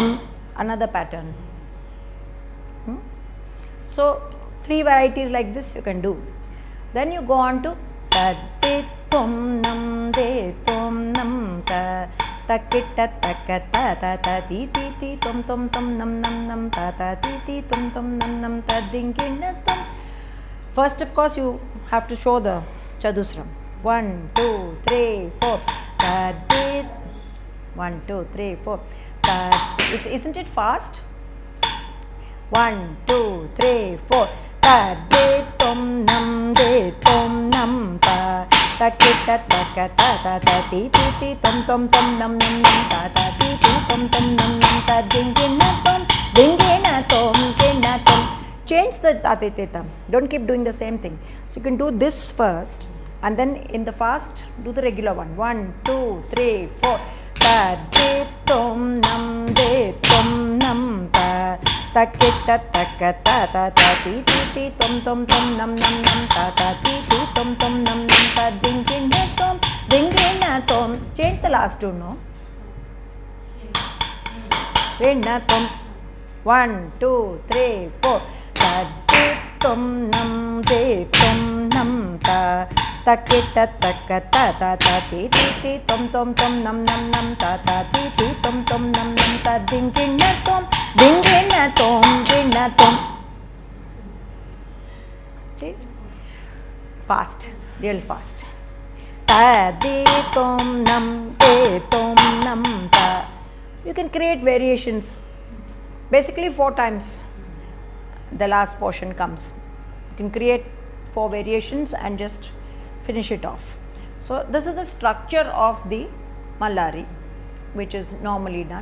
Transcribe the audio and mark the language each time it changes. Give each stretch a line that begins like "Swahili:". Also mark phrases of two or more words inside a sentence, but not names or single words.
English: Another pattern. So 3 varieties like this you can do. Then you go on to ta de tom nam de tom nam ta ta ki ta ka ta ta ta ti ti ti tom tom tom nam nam nam ta ta ti ti tom tom nam nam ta ding ding na tom. First of course you have to show the Chadusram. 1 2 3 4 ta de 1 2 3 4 ta. Isn't it fast? 1 2 3 4 ta de tom nam nam ta ta ki ta ka ta ta ta ti ti ti tom tom tom nam nam nam ta ta ti ti tom tom nam nam ta ding ding na tom ding ding na tom ding na tom. Change the atiteta. Don't keep doing the same thing. So you can do this first and then in the fast do the regular one. 1 2 3 4 ta de tom nam nam ta ta ki ta ka ta ta ta ti ti ti tom tom tom nam nam nam ta ta ti ti tom tom nam nam ta ding ding na tom ding ding na tom. Change the last two, no? Ding na tom. 1 2 3 4 ta de tom nam ta ta ki ta ka ta ta ta ti ti ti tom tom tom nam nam nam ta ta ti ti tom tom nam nam ta ding ding na tom ding ding na tom ding na tom. See? Fast, real fast. Ta de tom nam ta. You can create variations. Basically 4 times the last portion comes. You can create 4 variations and just finish it off. So this is the structure of the Mallari which is normally done.